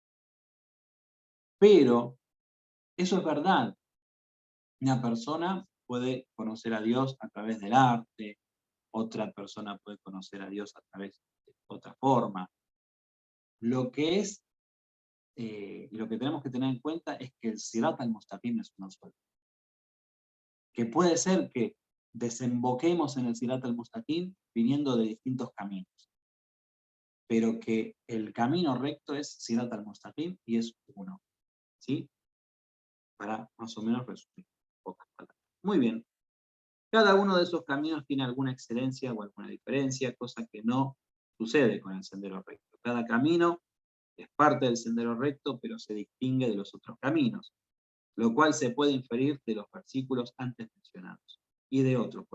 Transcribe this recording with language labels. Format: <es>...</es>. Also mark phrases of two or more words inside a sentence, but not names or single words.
<es>Pero eso es verdad. Una persona puede conocer a Dios a través del arte, otra persona puede conocer a Dios a través de otra forma. Lo que tenemos que tener en cuenta es que el</es> <ar>الصراط المستقيم</ar> <es>es uno solo. Que puede ser que desemboquemos en el</es> <ar>الصراط المستقيم</ar> <es>viniendo de distintos caminos, pero que el camino recto es</es> <ar>الصراط المستقيم</ar> <es>y es uno, ¿sí? Para más o menos resumir pocas palabras. Muy bien. Cada uno de esos caminos tiene alguna excelencia o alguna diferencia, cosa que no sucede con el sendero recto. Cada camino es parte del sendero recto, pero se distingue de los otros caminos, lo cual se puede inferir de los versículos antes mencionados y de otros.</es>